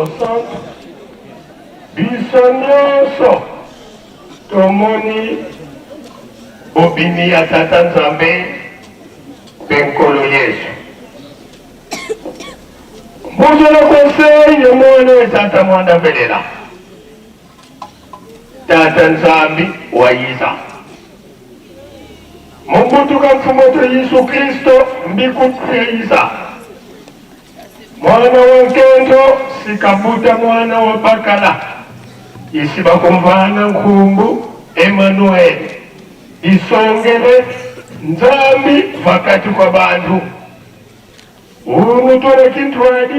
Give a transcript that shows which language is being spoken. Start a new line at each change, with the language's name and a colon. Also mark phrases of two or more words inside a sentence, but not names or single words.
Lingala: santo biso nyonso tomoni obini ya tata Nzambe mpe nkolo Yesu
Kongo: mbuzolo conseil ye mwana etata mwanda velela tata Nzambe wayiza mumbutuka mfumoto Yesu Kristo mbikuteyiza mwana wa Nkendo sikabuta mwana wa Bakala isiba kumvana nkumbu Emmanuel isongele nzambi vakati kwa bantu unutore kintwadi